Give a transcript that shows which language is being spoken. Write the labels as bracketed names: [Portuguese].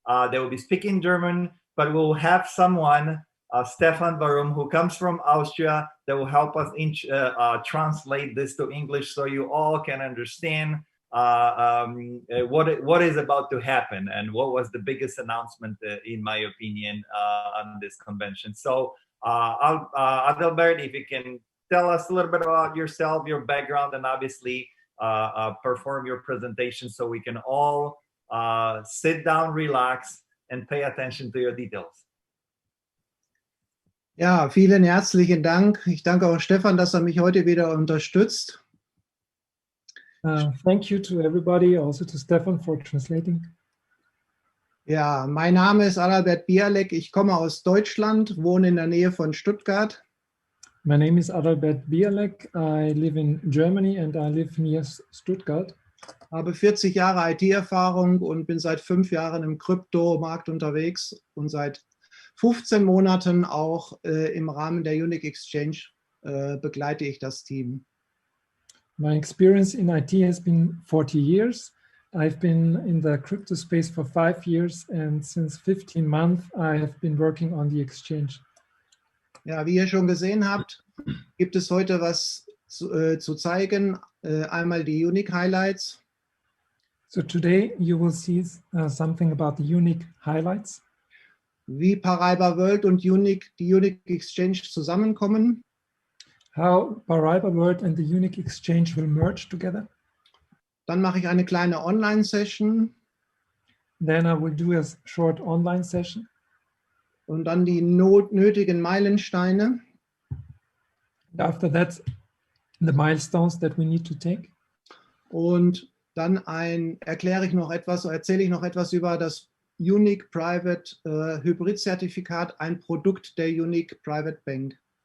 [English] They will be speaking German, but we'll have someone, Stefan Barum, who comes from Austria, that will help us translate this to English, so you all can understand what is about to happen and what was the biggest announcement, in my opinion, on this convention. So Adalbert, if you can tell us a little bit about yourself, your background, and obviously perform your presentation, so we can all sit down, relax, and pay attention to your details. [German] Ja, vielen herzlichen Dank. Ich danke auch Stefan, dass mich heute wieder unterstützt. [English] Thank you to everybody, also to Stefan for translating. [German] Ja, mein Name ist Adalbert Bialek. Ich komme aus Deutschland, wohne in der Nähe von Stuttgart. [English] My name is Adalbert Bialek. I live in Germany and I live near Stuttgart. [German] Habe 40 Jahre IT-Erfahrung und bin seit 5 Jahren im Kryptomarkt unterwegs und seit 15 Monaten auch im Rahmen der Unique Exchange begleite ich das Team. [English] My experience in IT has been 40 years. I've been in the crypto space for 5 years, and since 15 months I have been working on the exchange. [German] Ja, wie ihr schon gesehen habt, gibt es heute was zu zeigen. Einmal die Unique Highlights. [English] So today you will see something about the unique highlights. [German] Wie Paraiba World und die Unique Exchange zusammenkommen. [English] How Paraiba World and the Unique Exchange will merge together. [German] Dann mache ich eine kleine Online-Session. [English] Then I will do a short online session. [German] Und dann die nötigen Meilensteine. [English] After that, the milestones that we need to take. [German] Und dann erzähle ich noch etwas über das Unique Private Hybrid-Zertifikat, ein Produkt der Unique Private Bank.